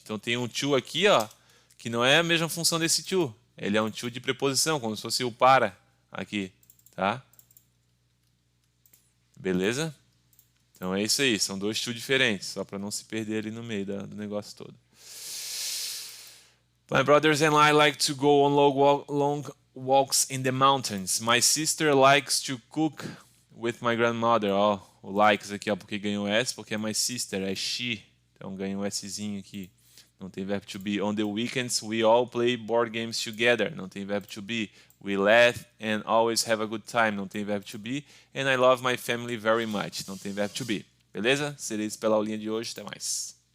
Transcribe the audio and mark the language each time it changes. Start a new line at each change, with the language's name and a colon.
Portuguese: Então tem um to aqui, ó, que não é a mesma função desse to. Ele é um to de preposição, como se fosse o para aqui, tá? Beleza? Então é isso aí, são dois to diferentes, só para não se perder ali no meio do negócio todo.
English: My brothers and I like to go on long walks in the mountains. My sister likes to cook with my grandmother.
Portuguese: Ó, o likes aqui, ó, porque ganhou S, porque é
English: my sister,
Portuguese: é she. Então ganhou um Szinho aqui. Não tem verbo to be.
English: On the weekends we all play board games together.
Portuguese: Não tem verbo to be.
English: We laugh and always have a good time.
Portuguese: Não tem verbo to be.
English: And I love my family very much.
Portuguese: Não tem verbo to be. Beleza? Seria isso pela aulinha de hoje. Até mais.